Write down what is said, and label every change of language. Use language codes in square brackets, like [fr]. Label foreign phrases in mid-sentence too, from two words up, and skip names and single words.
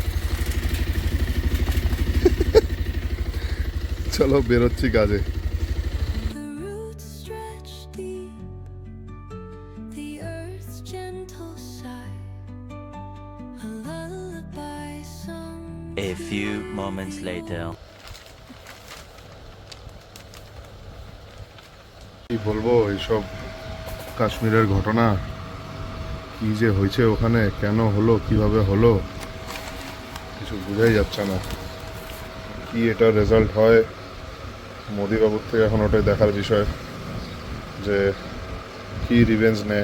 [bn] চলো বেরোচ্ছি কাজে। [en] A few moments later. [bn] কি বলবো, এইসব কাশ্মীরের ঘটনা, কি যে হয়েছে ওখানে, কেন হলো, কিভাবে হলো, কিছু বোঝাই যাচ্ছে না। কি এটার রেজাল্ট হয় মোদি বাবুর থেকে এখন ওটাই দেখার বিষয়, যে কি রিভেঞ্জ নেয়।